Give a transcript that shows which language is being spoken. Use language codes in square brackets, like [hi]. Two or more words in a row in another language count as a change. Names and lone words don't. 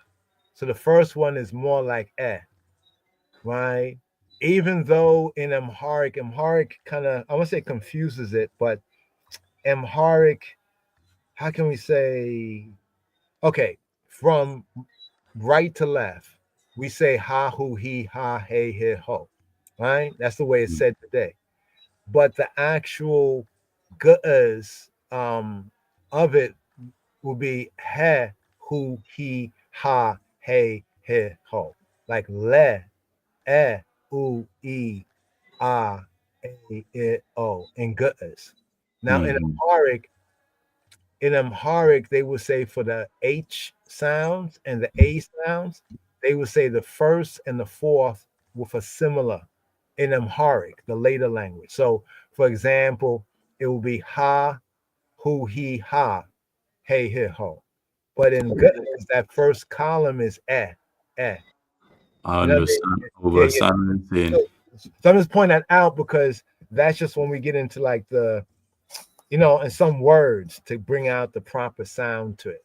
[en] So the first one is more like right? Even though in Amharic kind of I want to say confuses it, but Amharic, how can we say okay, from right to left, we say ha, hu, he, ha, hey, he, ho. Right? That's the way it's Mm. said today. But the actual gu'as of it will be he, hu, he, ha, hey, he, ho. Like le, u, e, ah, a, I, o in gu'as. Now Mm-hmm. in Amharic, they would say for the H sounds and the A sounds, they would say the first and the fourth with a similar in Amharic, the later language. So, for example, it will be ha, hu, he, ha, hey, here, ho. But in Gutters, that first column is eh, eh. I You know what I mean? understand. Yeah, yeah. Understand what you're saying. So, so I'm just pointing that out because that's just when we get into like the, and some words to bring out the proper sound to it,